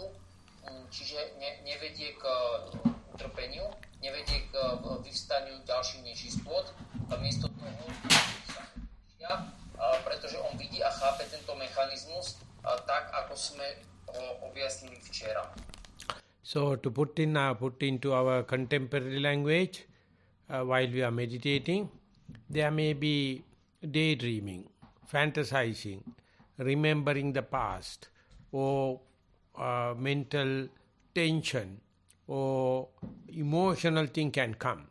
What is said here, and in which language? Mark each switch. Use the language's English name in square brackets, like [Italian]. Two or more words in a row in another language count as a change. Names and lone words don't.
[Slovak] Čiže nevedie k utrpeniu, nevedie k vyvstaniu ďalších nečistôt, a miesto toho pretože on vidí a chápe tento mechanizmus tak, ako sme ho objasnili včera. [English] So to put into our contemporary language, while we are meditating, there may be daydreaming, fantasizing, remembering the past, or mental tension, or emotional thing can come.